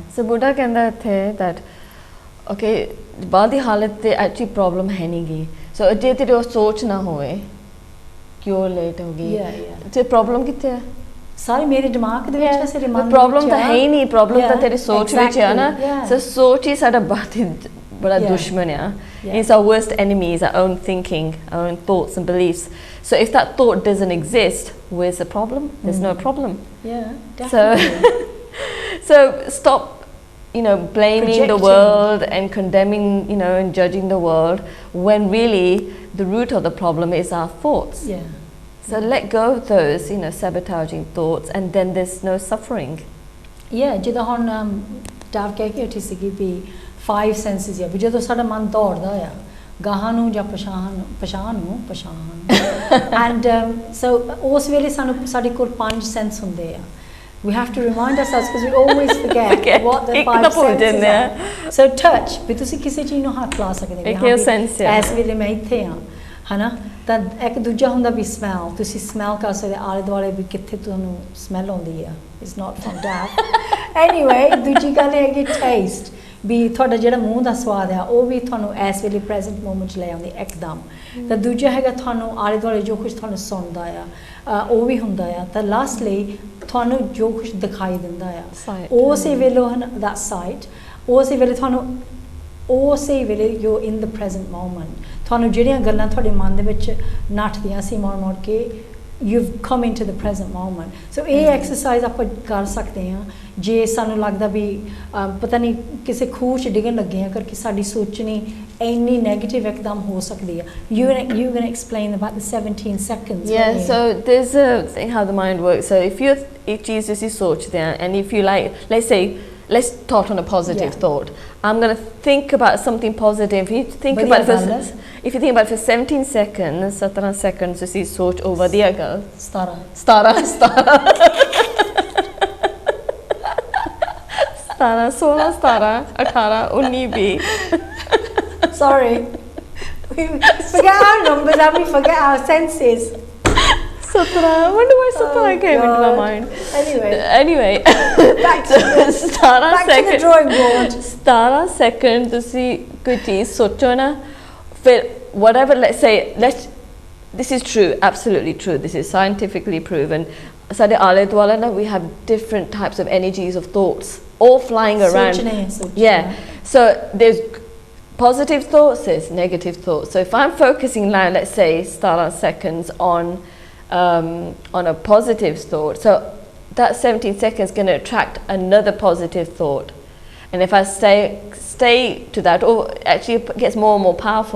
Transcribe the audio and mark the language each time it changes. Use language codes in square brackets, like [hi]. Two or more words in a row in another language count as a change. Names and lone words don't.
[pa] ਸੋ ਬੁੱਢਾ ਕਹਿੰਦਾ ਇੱਥੇ [en] that okay [pa] ਬਾਹਰ ਦੀ ਹਾਲਤ ਤੇ [en] actually problem [pa] ਹੈ ਨਹੀਂ ਗੀ ਸੋ ਜੇ ਤੇਰੇ ਉਹ ਸੋਚ ਨਾ ਹੋਵੇ ਕਿਉਂ ਲੇਟ ਹੋ ਗਈ ਤੇ ਪ੍ਰੋਬਲਮ ਕਿੱਥੇ ਹੈ ਸਾਰੇ ਮੇਰੇ ਦਿਮਾਗ ਦੇ ਵਿੱਚ ਵੈਸੇ ਮਨ ਪ੍ਰੋਬਲਮ ਤਾਂ ਹੈ ਹੀ ਨਹੀਂ ਪ੍ਰੋਬਲਮ ਤਾਂ ਤੇਰੀ ਸੋਚ ਵਿੱਚ ਹੈ ਨਾ ਸੋ ਸੋਚ ਹੀ ਸਾਡਾ ਬੜਾ ਦੁਸ਼ਮਣ ਆ [en] it's our worst enemy is our own thinking our own thoughts and beliefs so if that thought doesn't exist where's the problem there's no problem definitely. so stop blaming the world and condemning and judging the world when really the root of the problem is our thoughts so let go of those sabotaging thoughts and then there's no suffering [pa] ਜਿੱਦਾਂ ਹੁਣ ਡਾਵ ਕਹਿ ਕੇ ਹਟੀ ਸੀਗੀ ਵੀ 5 senses ਆ ਵੀ ਜਦੋਂ ਸਾਡਾ ਮਨ ਦੌੜਦਾ ਆ ਗਾਹਾਂ ਨੂੰ ਜਾਂ ਪਛਾਣ ਨੂੰ [en] and so [pa] ਉਸ ਵੇਲੇ ਸਾਡੇ ਕੋਲ 5 sense ਹੁੰਦੇ ਆ [en] we have to remind ourselves because we always forget what the 5 senses are so touch [pa] ਵੀ ਤੁਸੀਂ ਕਿਸੇ ਚੀਜ਼ ਨੂੰ ਹੱਥ ਲਾ ਸਕਦੇ ਹੋ ਇਸ ਵੇਲੇ ਮੈਂ ਇੱਥੇ ਆ ਹਨਾ ਤਾਂ ਇੱਕ ਦੂਜਾ ਹੁੰਦਾ ਵੀ ਸਮੈਲ ਤੁਸੀਂ ਸਮੈਲ ਕਰ ਸਕਦੇ ਆਲੇ ਦੁਆਲੇ ਵੀ ਕਿੱਥੇ ਤੁਹਾਨੂੰ ਸਮੈਲ ਆਉਂਦੀ ਆ [en] it's not from that anyway [pa] ਦੂਜੀ ਗੱਲ ਹੈਗੀ ਟੇਸਟ ਵੀ ਤੁਹਾਡਾ ਜਿਹੜਾ ਮੂੰਹ ਦਾ ਸਵਾਦ ਆ ਉਹ ਵੀ ਤੁਹਾਨੂੰ ਇਸ ਵੇਲੇ [en] present moment [pa] 'ਚ ਲੈ ਆਉਂਦੀ ਇੱਕਦਮ ਤਾਂ ਦੂਜਾ ਹੈਗਾ ਤੁਹਾਨੂੰ ਆਲੇ ਦੁਆਲੇ ਜੋ ਕੁਝ ਤੁਹਾਨੂੰ ਸੁਣਦਾ ਆ ਉਹ ਵੀ ਹੁੰਦਾ ਆ ਤਾਂ ਲਾਸਟਲੀ ਤੁਹਾਨੂੰ ਜੋ ਕੁਝ ਦਿਖਾਈ ਦਿੰਦਾ ਆ ਉਸੇ ਵੇਲੇ that sight ਉਸੇ ਵੇਲੇ ਤੁਹਾਨੂੰ ਉਸੇ ਵੇਲੇ [en] you're in the present moment [pa] ਤੁਹਾਨੂੰ ਜਿਹੜੀਆਂ ਗੱਲਾਂ ਤੁਹਾਡੇ ਮਨ ਦੇ ਵਿੱਚ ਨੱਠਦੀਆਂ ਸੀ ਮੁੜ ਕੇ [en] you've come into the present moment [pa] so ਇਹ ਐਕਸਰਸਾਈਜ਼ ਆਪਾਂ ਕਰ ਸਕਦੇ ਹਾਂ ਜੇ ਸਾਨੂੰ ਲੱਗਦਾ ਵੀ ਪਤਾ ਨਹੀਂ ਕਿਸੇ ਖੂਹ 'ਚ ਡਿੱਗਣ ਲੱਗੇ ਆ ਕਰਕੇ ਸਾਡੀ ਸੋਚਣੀ ਇੰਨੀ ਨੈਗੇਟਿਵ ਇੱਕਦਮ ਹੋ ਸਕਦੀ ਆ [en] you gonna explain about the 17 seconds yeah so there's a thing how the mind works so if [pa] ਚੀਜ਼ ਤੁਸੀਂ ਸੋਚਦੇ ਆ [en] and if you like let's thought on a positive thought I'm going to think about something positive if you think about it for 17 seconds 17 seconds [pa] ਤੁਸੀਂ ਸੋਚ ਉਹ ਵਧੀਆ ਗੱਲ [en] 17 16 17 18 19 20 sorry we forget our numbers and we forget our senses 17 I wonder why 17 came into my mind anyway back to the drawing board 17 second [pa] ਤੁਸੀਂ ਕੋਈ ਚੀਜ਼ ਸੋਚੋ ਨਾ ਫਿਰ [en] whatever this is true absolutely true this is scientifically proven ਸਾਡੇ [pa] ਆਲੇ ਦੁਆਲੇ ਨਾ [en] we have different types of energies of thoughts all flying around yeah so there's positive thoughts there's negative thoughts so if I'm focusing now let's say 17 seconds on a positive thought so that 17 seconds is going to attract another positive thought and if I stay to that or actually it gets more and more powerful